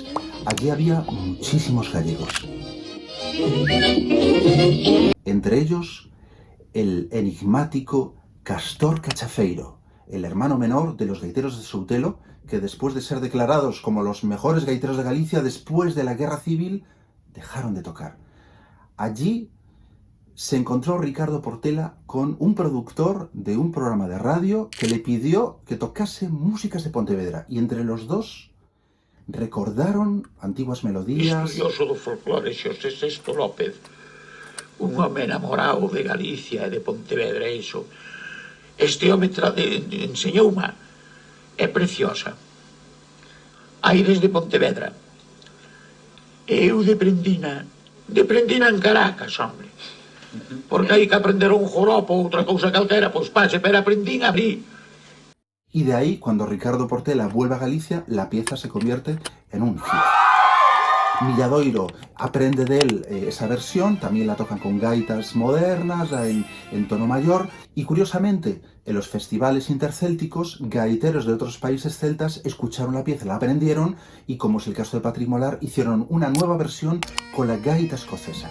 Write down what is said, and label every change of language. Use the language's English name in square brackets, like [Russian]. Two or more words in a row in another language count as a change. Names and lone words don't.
[Spanish] Allí había muchísimos gallegos. Entre ellos, el enigmático Castor Cachafeiro, el hermano menor de los gaiteros de Soutelo, que después de ser declarados como los mejores gaiteros de Galicia después de la Guerra Civil, dejaron de tocar. Allí se encontró Ricardo Portela con un productor de un programa de radio que le pidió que tocase músicas de Pontevedra, y entre los dos recordaron antiguas melodías. [Galician] Estudioso do folclore Xosé Sesto López, un home enamorado de Galicia e de Pontevedra, iso. Este home enseñoume, é preciosa. Aires de Pontevedra. Eu deprendina en Caracas, hombre. Porque hai que aprender un joropo ou outra cousa calquera, pois paxe, pero aprendín a abrir. [Spanish] Y de ahí, cuando Ricardo Portela vuelve a Galicia, la pieza se convierte en un hit. Milladoiro aprende de él esa versión, también la tocan con gaitas modernas, en tono mayor, y curiosamente, en los festivales intercélticos, gaiteros de otros países celtas escucharon la pieza, la aprendieron, y como es el caso de Patrick Molar, hicieron una nueva versión con la gaita escocesa.